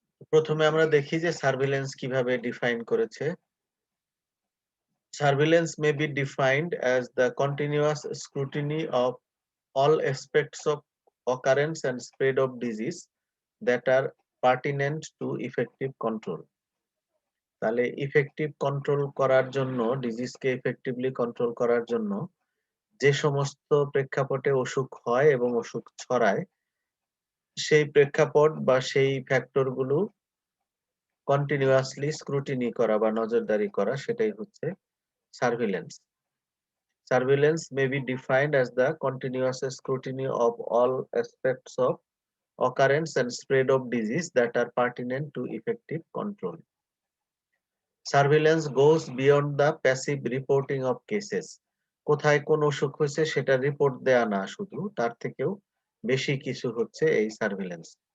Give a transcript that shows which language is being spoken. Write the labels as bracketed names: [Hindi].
[Bangla] প্রথমে আমরা দেখি যে সার্ভিলেন্স কিভাবে ডিফাইন করেছে। [English] Surveillance may be defined as the continuous scrutiny of all aspects of occurrence and spread of disease that are pertinent to effective control. [Bangla] তাহলে effective control করার জন্য, ডিজিজকে ইফেক্টিভলি কন্ট্রোল করার জন্য যে সমস্ত প্রেক্ষাপটে অসুখ হয় এবং অসুখ ছড়ায়, সেই প্রেক্ষাপট বা সেই ফ্যাক্টরগুলো কন্টিনিউয়াসলি স্ক্রুটিনি করা বা নজরদারি করা, সেটাই হচ্ছে surveillance. [English] Surveillance may be defined as the continuous scrutiny of all aspects of occurrence and spread of disease that are pertinent to effective control. Surveillance goes beyond the passive reporting of cases. [Bangla] কোথায় কোন অসুখ হয়েছে সেটা report দেয়া না, শুধু তার থেকেও বেশি কিছু হচ্ছে এই সার্ভিলেন্স।